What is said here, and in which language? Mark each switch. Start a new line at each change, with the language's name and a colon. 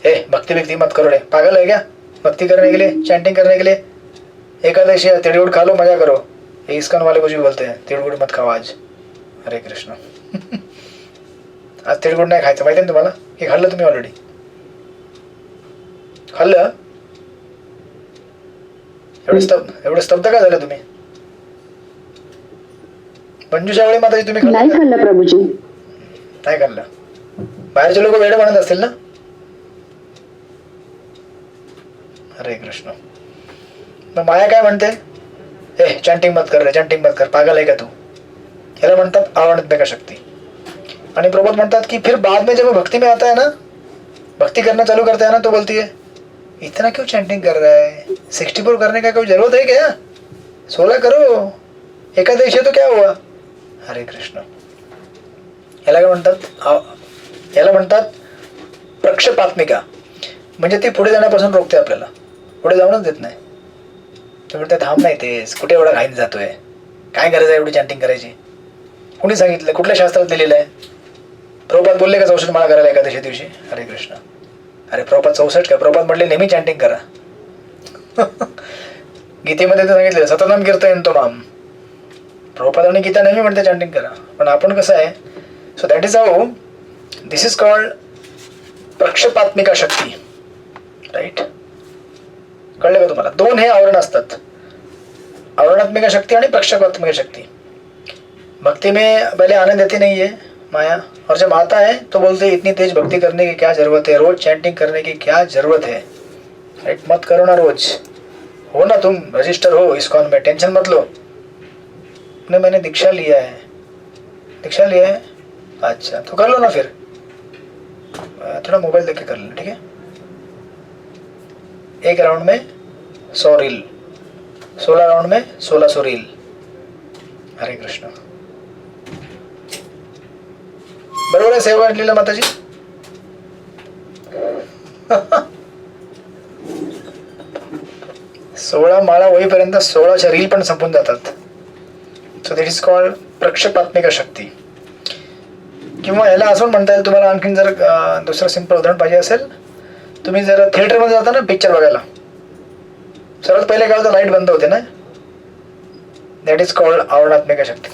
Hindi: भक्ति व्यक्ति मत करो रे, पागल है क्या भक्ति करने के लिए, चैंटिंग करने के लिए? एकादशी है, तिड़गुड़ खा लो, मजा करो. ये इस्कॉन वाले कुछ भी बोलते हैं, तिड़गुड़ मत खाओ आज. हरे कृष्ण.
Marathi: आज तिळगुळ नाही खायचं, माहिती आहे तुम्हाला? हे खाल्लं तुम्ही ऑलरेडी? खाल्लं? एवढे स्तब्ध का झालं तुम्ही? मंजूषा वेळी माताजी तुम्ही नाही खाल्लं प्रभूजी. नाही खाल्लं. बाहेरचे लोक वेडे म्हणत असतील ना. हरे कृष्ण. मग माया काय म्हणते?
Hindi: चॅन्टिंग मत कर रे, चॅन्टिंग मत कर,
Marathi: पागल आहे का तू? याला म्हणतात आवरणात्मिका शक्ती. आणि प्रभुपाद म्हणतात कि
Hindi: फिर बाद में जब भक्ति में आता है ना, भक्ति करना चालू करता है ना, तो बोलती है इतना क्यों चैंटिंग कर रहा है, 64 करने का कोई जरूरत है क्या, 16 करो, एकादशी है तो क्या हुआ.
Marathi: हरे कृष्ण. याला काय म्हणतात? याला म्हणतात प्रक्षेपात्मिका. म्हणजे ती पुढे जाण्यापासून रोखते आपल्याला, पुढे जाऊनच देत नाही. ते म्हणते थांब, नाही तेच कुठे एवढा घाईन जातोय, काय गरज आहे एवढी चॅन्टिंग करायची? कुणी सांगितलं? कुठल्या शास्त्रात लिहिलेलं आहे? प्रभुपाद बोलले का 64 माळा करायला एकादशी दिवशी? हरे कृष्ण. अरे प्रभुपाद 64 काय? प्रभुपाद म्हटले नेहमी चॅन्टिंग करा. गीतेमध्ये तर सांगितलं
Sanskrit: सततम कीर्तयन्तो माम.
Marathi: प्रभुपाद आणि गीता नेहमी म्हणते चॅन्टिंग करा. पण आपण कसं आहे,
English: so that is how this is called
Marathi: प्रक्षेपात्मिका Shakti. Right, कळलं का तुम्हाला? दोन हे आवरण असतात, आवरणात्मिका शक्ती आणि प्रक्षेपात्मिका शक्ती.
Hindi: भक्ति में पहले आनंद देती नहीं है माया, और जब आता है तो बोलते हैं इतनी तेज भक्ति करने की क्या जरूरत है, रोज चैंटिंग करने की क्या जरूरत है. राइट, मत करो ना रोज, हो ना तुम रजिस्टर हो इस्कॉन में, टेंशन मत लो. नहीं मैंने दीक्षा लिया है. दीक्षा लिया है? अच्छा तो कर लो ना फिर. थोड़ा मोबाइल देख के कर लें, ठीक है। एक राउंड में 100 रील, 16 राउंड में 1600 रील। हरे कृष्ण।
Marathi: बरोबर आहे सेवा लीला माताजी? 16 माळा होईपर्यंत 16च्या रील पण संपून जातात.
English: so that is called
Marathi: प्रक्षेपात्मिका शक्ती. किंवा याला अजून म्हणता येईल तुम्हाला आणखीन जर दुसरं सिंपल उदाहरण पाहिजे असेल, तुम्ही जर थिएटरमध्ये जाता ना पिक्चर बघायला, सर्वात पहिले काय होतं, लाईट बंद होते ना,
English: that is called
Marathi: आवरणात्मिका शक्ती.